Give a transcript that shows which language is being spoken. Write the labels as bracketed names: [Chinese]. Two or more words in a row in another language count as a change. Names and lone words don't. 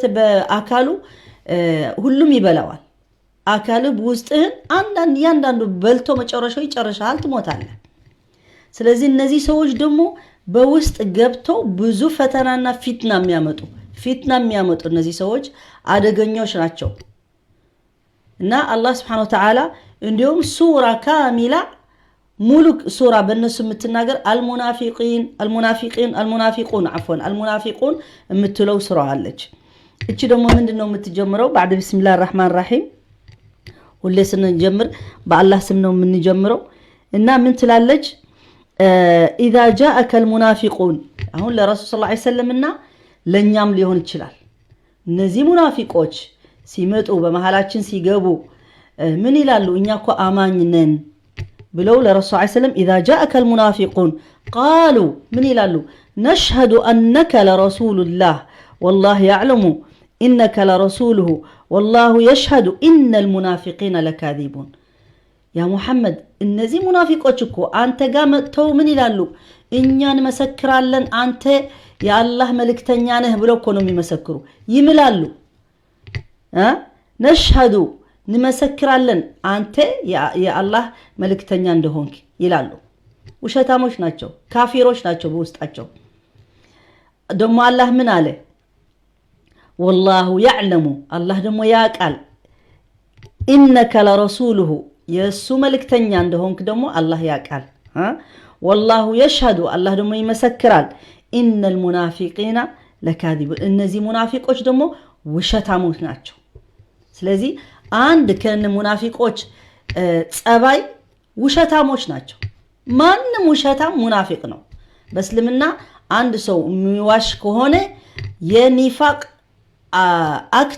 [Amharic] በአካሉ ሁሉም ይበላዋል አካሉ ውስጥህን ያንዳንዱ በልቶ መጨረሻው ይጨርሻል ትሞታለህ ስለዚህ እነዚህ ሰዎች ደግሞ በውስጥ ገብተው ብዙ ፈተናና ፊትና የሚያመጡ እነዚህ ሰዎች አደገኞች ናቸው እና አላህ [Arabic] سبحانه وتعالى [Amharic] እንዲሁም [Arabic] سورة كاملة [Amharic] ሙሉ ሱራ በእነሱ የምትናገር المنافقون የምትለው ሱራ አለች እቺ ደግሞ ምንድነው የምትጀምረው [Arabic] بعد بسم الله الرحمن الرحيم [Amharic] ሁሌ ስንጀምር በአላህ ስም ነው የምንጀምረው እና ምን ትላለች [Arabic] اذا جاءك المنافقون [Amharic] አሁን ለረሱል [Arabic] صلى الله عليه وسلم [Amharic] እና ለኛም ሊሆን ይችላል እነዚህ ሙናፊቆች ሲመጡ በመሐላችን ሲገቡ ምን ይላሉ እኛኮ አማኝ ነን ብለው ለረሱል [Arabic] صلى الله عليه وسلم اذا جاءك المنافقون قالوا من [Amharic] ይላሉ [Arabic] نشهد انك لرسول الله والله يعلم انك لرسوله والله يشهد ان المنافقين لكاذبون يا محمد [Amharic] እነዚህ ሙናፊቆች እኮ አንተ ጋር መጥተው ምን ይላሉ እኛን መሰክራለን አንተ የአላህ መልእክተኛ ነህ ብለው እኮ ነው የሚመሰክሩ ይምላሉ ነሽሃዱ እንመሰክራለን አንተ የአላህ መልእክተኛ እንደሆንክ ይላሉ ውሸታሞች ናቸው ካፊሮች ናቸው በውስጣቸው ደግሞ አላህ ምን አለ [Arabic] والله يعلم [Amharic] الله ደግሞ ያቃል [Arabic] انك لرسوله [Amharic] የሱ መልእክተኛ እንደሆንክ ደግሞ አላህ ያቃል [Arabic] والله يشهد [Amharic] الله ደግሞ ይመሰክራል [Arabic] ان المنافقين لكاذبون [Amharic] እነዚህ ሙናፊቆች ደግሞ ውሸታሞች ናቸው ስለዚህ አንድ ከነ ሙናፊቆች ጸባይ ውሸታሞች ናቸው ማንንም ውሸታም ሙናፊቅ ነው በእስልምና አንድ ሰው የሚዋሽ ከሆነ የኒፋቅ አክት